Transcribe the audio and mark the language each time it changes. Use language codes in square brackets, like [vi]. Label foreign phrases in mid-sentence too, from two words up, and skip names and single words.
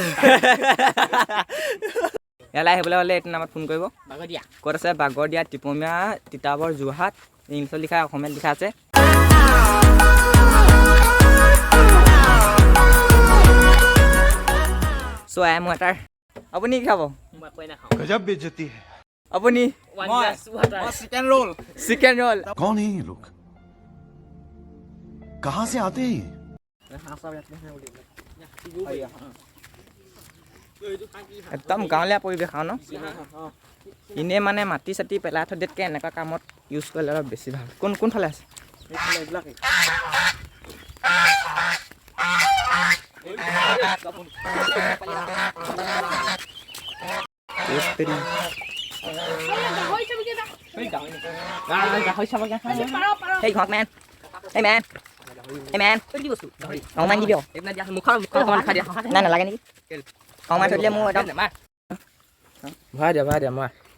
[as] ইয়ালৈ আহিবলৈ হ'লে এইটো নামত ফোন কৰিব। বাগদিয়া ক'ত আছে? বাগৰদিয়া, টিপমীয়া, তিতাবৰ, যোৰহাট। ইংলিছত লিখা, অসমীয়াত লিখা আছে। [en] So I am water. [as] আপুনি কি খাব? মই একোৱে নাখাওঁ [hi] गजब बेइज्जती है। [as] আপুনি? [en] One glass water. chicken roll chicken roll. [hi] कौन है ये लोग? कहाँ से आते हैं? [as] একদম গাঁৱলীয়া পৰিৱেশ আৰু ন? এনেই মানে মাটি চাটি পেলাই থৈ দিয়াতকৈ এনেকুৱা কামত ইউজ কৰিলে অলপ বেছি ভাল। কোনফালে আছে? [en] Hey, Hawk man. Hey man. Hey man. [as] অকণমান দি দিয়ক। মুখৰ অকণমান খাই দিয়া নাই নালাগে নেকি? অকণমান থৈ দিলে মোৰ একদম। ভৰাই দিয়া মই